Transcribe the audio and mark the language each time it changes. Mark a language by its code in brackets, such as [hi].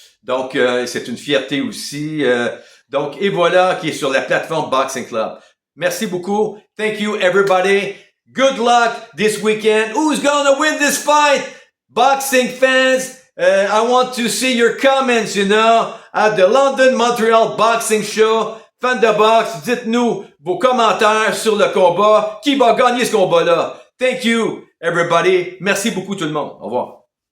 [fr] Donc, c'est une fierté aussi. Donc, et voilà, qui est sur la plateforme Boxing Club. Merci beaucoup. [en] Thank you, everybody. Good luck this weekend. Who's gonna win this fight? Boxing fans, I want to see your comments, at the LondonMontreal Boxing Show. [fr] Fans de boxe, dites-nous vos commentaires sur le combat. Qui va gagner ce combat-là? [en] Thank you, everybody. [fr] Merci beaucoup tout le monde. Au revoir.